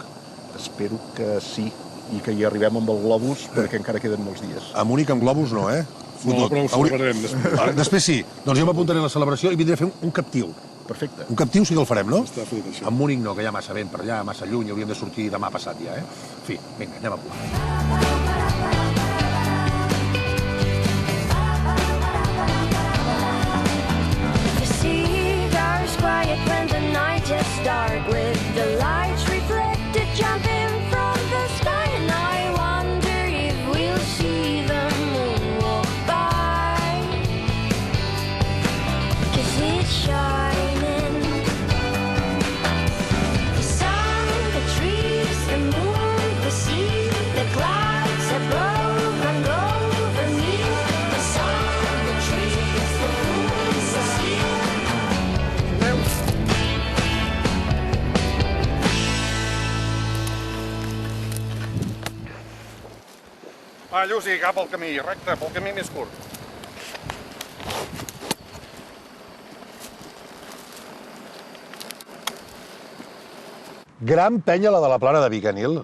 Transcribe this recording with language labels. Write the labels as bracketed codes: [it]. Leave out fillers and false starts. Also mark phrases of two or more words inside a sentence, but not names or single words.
[ca] Espero que sí, i que hi arribem amb el globus, perquè encara queden molts dies. A Munic amb globus no, eh? No, però ho celebrarem després. Després sí. Doncs jo m'apuntaré a la celebració i vindré a fer un captiu. Perfecte. Un captiu sí que el farem, no? Està fet, això. A Munic no, que hi ha massa vent per allà, massa lluny, hauríem de sortir demà passat ja, eh? En fi, vinga, anem a volar. [en] Start with the lights reflected jumping from the sky, and I wonder if we'll see the moon walk by, 'cause it's shining. The sun, the trees, the moon, the sea, the clouds above and over me. The sun, the trees, the moon, the sea. [ca] Va, Lluci, cap al camí, recte, pel camí més curt. Gran penya la de la Plana de Vic, Nil.